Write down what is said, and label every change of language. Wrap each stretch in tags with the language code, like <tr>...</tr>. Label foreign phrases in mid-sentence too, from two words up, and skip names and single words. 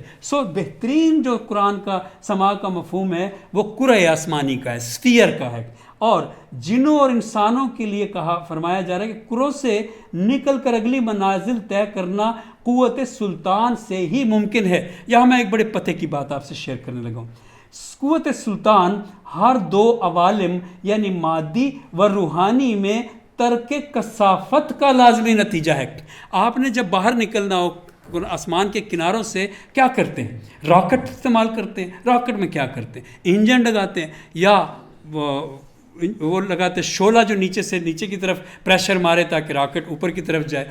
<ur>سو بہترین جو قرآن کا سما کا مفہوم ہے وہ کرۂ آسمانی کا ہے، سفیر کا ہے۔ اور جنوں اور انسانوں کے لیے کہا، فرمایا جا رہا ہے کہ کروں سے نکل کر اگلی منازل طے کرنا قوت سلطان سے ہی ممکن ہے۔ یہاں میں ایک بڑے پتے کی بات آپ سے شیئر کرنے لگا ہوں۔ قوت سلطان ہر دو عوالم یعنی مادی و روحانی میں ترک کثافت کا لازمی نتیجہ ہے۔ آپ نے جب باہر نکلنا ہو آسمان کے کناروں سے، کیا کرتے ہیں؟ راکٹ استعمال کرتے ہیں۔ راکٹ میں کیا کرتے ہیں؟ انجن لگاتے ہیں، یا وہ لگاتے شعلہ جو نیچے سے نیچے کی طرف پریشر مارے تاکہ راکٹ اوپر کی طرف جائے۔</ur>